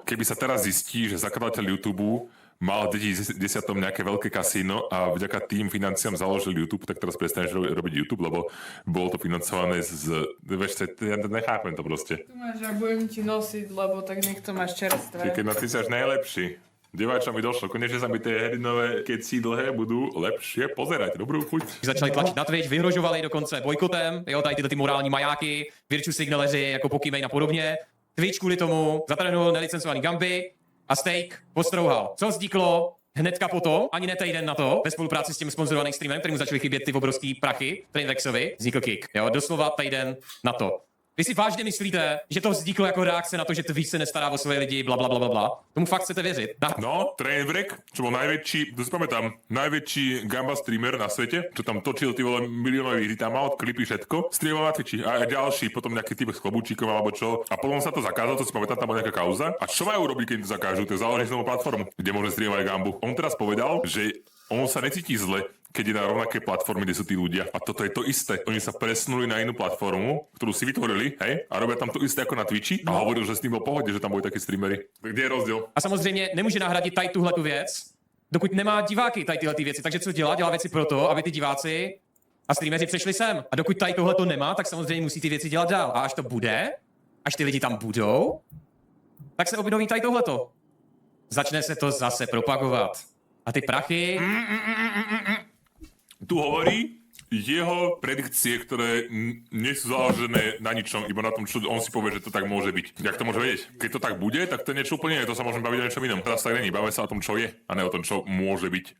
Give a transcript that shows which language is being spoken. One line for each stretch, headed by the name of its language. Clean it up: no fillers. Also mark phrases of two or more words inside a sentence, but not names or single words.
Slovak: Keby sa teraz zistí, že zakladateľ YouTube mal v 2010 nejaké veľké kasíno a vďaka tým financiám založil YouTube, tak teraz prestaneš robiť YouTube, lebo bolo to financované ja nechápem to proste. Tu máš a budem ti nosiť, lebo tak nech to máš čerstvé. Keď na ty si až najlepší. Diváčom mi došlo, konečne sa mi tie hrdinové keci dlhé budú lepšie pozerať. Dobrú chuť.
Czech: Začali tlačit na Twitch, vyhrožovali dokonce bojkotem, jo, tady tyhle ty morální majáky, virtue signaleři jako Pokimane a podobně. Twitch kvůli tomu zatrénoval nelicencovaný Gamby a Stake postrouhal. Co vzniklo hnedka potom, ani ne týden na to, ve spolupráci s tím sponzorovaným streamem, kterému začaly chybět ty obrovský prachy, Trainvexovi, vznikl Kick. Jo, doslova týden na to. Vy si vážně myslíte, že to vzniklo jako reakce na to, že Twitch se nestará o svoje lidi, bla bla bla bla bla? Tomu fakt chcete věřit? No,
Slovak: Trainwreck, čo bol najväčší, to si pamätám, najväčší Gamba streamer na svete, čo tam točil
Czech: ty vole
Slovak: miliónové hry, tam mal klipy všetko, streamoval na Twitchi a ďalší, potom nejaký typ s klobúčikom alebo čo. A potom sa to zakázalo, to si pamätám, tam bola nejaká kauza. A čo majú robiť, keď im to zakážu? To je založiť novú platformu, kde môže streamovať Gambu. On teraz povedal, že on sa necíti zle, keď je na rovnaké platforme, kde sú tí ľudia. A toto je to isté. Oni sa presunuli na inú platformu, ktorú si vytvorili, hej, a robia tam to isté ako na Twitchi. A hovoril, že s tým bol pohode, že tam boli takí streamery. Tak kde je rozdiel?
Czech: A samozřejmě nemůže nahradit tady tuhletu věc, dokud nemá diváky tady tyhle ty věci. Takže co dělá? Dělá věci proto, aby ty diváci a streameři přešli sem. A dokud tady tohle to nemá, tak samozřejmě musí ty věci dělat dál. A až to bude, až ty lidi tam budou, tak se obnoví tady tohleto. Začne se to zase propagovat. A ty prachy...
Slovak: Tu hovorí jeho predikcie, ktoré nie sú založené na ničom, iba na tom, čo on si povie, že to tak môže byť. Jak to môže vedieť? Keď to tak bude, tak to je niečo úplne iné, to sa môžeme baviť o niečom inom. Teraz tak není, bavíme sa o tom, čo je, a ne o tom, čo môže byť.